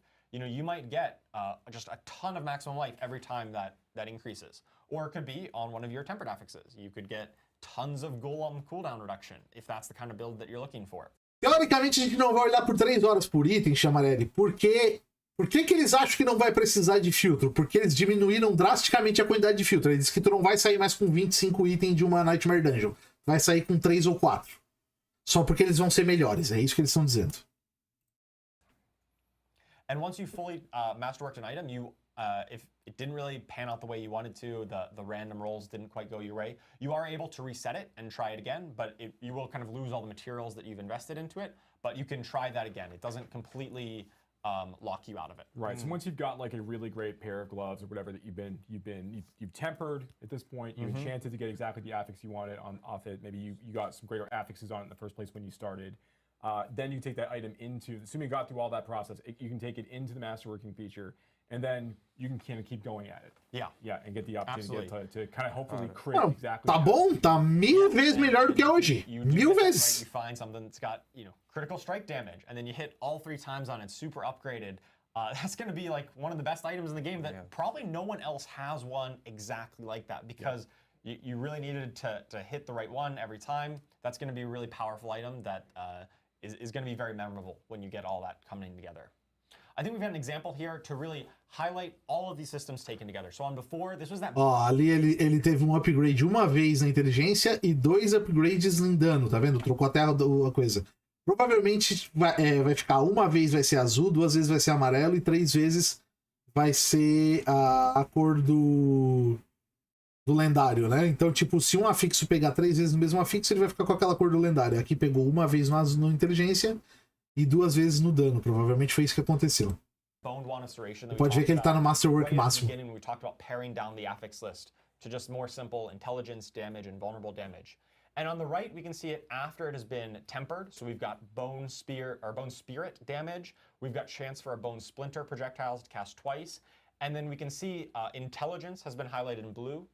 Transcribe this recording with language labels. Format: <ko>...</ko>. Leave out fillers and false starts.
<en>You know, you might get just a ton of maximum life every time that increases. Or it could be on one of your tempered affixes. You could get tons of golem cooldown reduction, if that's the kind of build that you're looking for.</en> <pt>Teoricamente, a gente não vai olhar por 3 horas por item, Chamarelli, porque Por que eles acham que não vai precisar de filtro? Porque eles diminuíram drasticamente a quantidade de filtro. Eles dizem que tu não vai sair mais com 25 itens de uma Nightmare Dungeon. Vai sair com 3 ou 4. Só porque eles vão ser melhores. É isso que eles estão dizendo.</pt> <en>And once you fully masterworked an item, you if it didn't really pan out the way you wanted to, the random rolls didn't quite go your way, you are able to reset it and try it again, but you will kind of lose all the materials that you've invested into it, but you can try that again. It doesn't completely lock you out of it. Right. So once you've got like a really great pair of gloves or whatever that you've tempered at this point, you've enchanted to get exactly the affix you wanted off it. Maybe you got some greater affixes on it in the first place when you started. Then you take that item into, assuming you got through all that process, you can take it into the masterworking feature, and then you can kind of keep going at it. Yeah, and get the opportunity to kind of hopefully crit exactly.</en> <pt>Tá bom, tá 1000 vezes melhor do que hoje. 1000 vezes.</pt> <en>You find something that's got, critical strike damage, and then you hit all 3 times on it, super upgraded. That's going to be like one of the best items in the game that probably no one else has one exactly like that, because you really needed to hit the right one every time. That's going to be a really powerful item that is going to be very memorable when you get all that coming together. I think we've got an example here to really highlight all of these systems taken together. So on before, this was that...</en> <pt>Ali ele teve um upgrade uma vez na inteligência e 2 upgrades em dano, tá vendo? Trocou até a coisa. Provavelmente vai ficar uma vez vai ser azul, 2 vezes vai ser amarelo e 3 vezes vai ser a cor do lendário, né? Então, tipo, se um afixo pegar 3 vezes no mesmo afixo, ele vai ficar com aquela cor do lendário. Aqui pegou uma vez no inteligência e 2 vezes no dano. Provavelmente foi isso que aconteceu. Pode ver que ele tá no Masterwork máximo.</pt> <en>We talked about paring down the affix list to just more simple intelligence, damage, and vulnerable damage. And on the right, we can see it after it has been tempered. So we've got Bone Spirit damage. We've got chance for a Bone Splinter projectiles to cast twice. And then we can see intelligence has been highlighted in blue.</en>